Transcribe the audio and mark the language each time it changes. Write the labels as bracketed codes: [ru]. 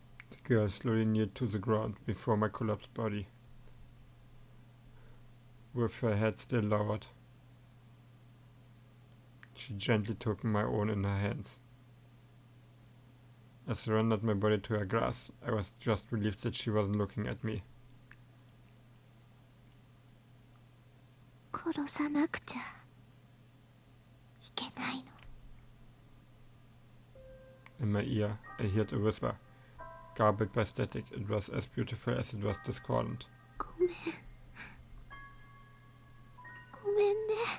[en] The girl slowly kneeled to the ground before my collapsed body, with her head still lowered. She gently took my own in her hands. I surrendered my body to her grasp. I was just relieved that she wasn't looking at me. [ja] 殺さなくちゃいけないの。 [en] In my ear, I heard a whisper, garbled by static. It was as beautiful as it was discordant. [ja] ごめん。ごめんね。